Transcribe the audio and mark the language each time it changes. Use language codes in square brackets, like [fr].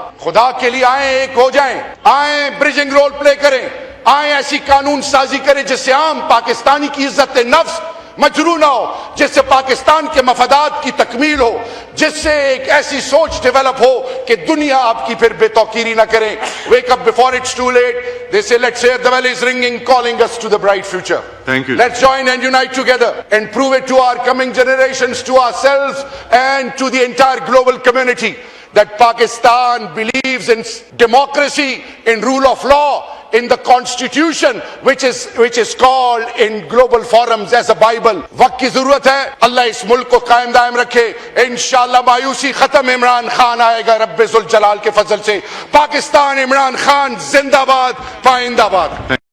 [ur] خدا کے لیے آئیں، ایک ہو جائیں، آئیں برجنگ رول پلے کریں، آئیں ایسی قانون سازی کریں جس سے عام پاکستانی کی عزت نفس مجروح نہ ہو، جس سے پاکستان کے مفادات کی تکمیل ہو، جس سے ایک ایسی سوچ ڈیولپ ہو کہ دنیا آپ کی پھر بے توقیری نہ کرے. [en] Wake up before it's too late. They say let's hear the bell is ringing, calling us to the bright future. Thank you. Let's join and unite together and prove it to our coming generations, to ourselves and to the entire global community that Pakistan believes in democracy, in rule of law, in the constitution which is called in global forums as a Bible. [ur] وقت کی ضرورت ہے, اللہ اس ملک کو قائم دائم رکھے. انشاءاللہ مایوسی ختم, عمران خان آئے گا رب ذوالجلال کے فضل سے. پاکستان عمران خان زندہ باد, پائندہ باد.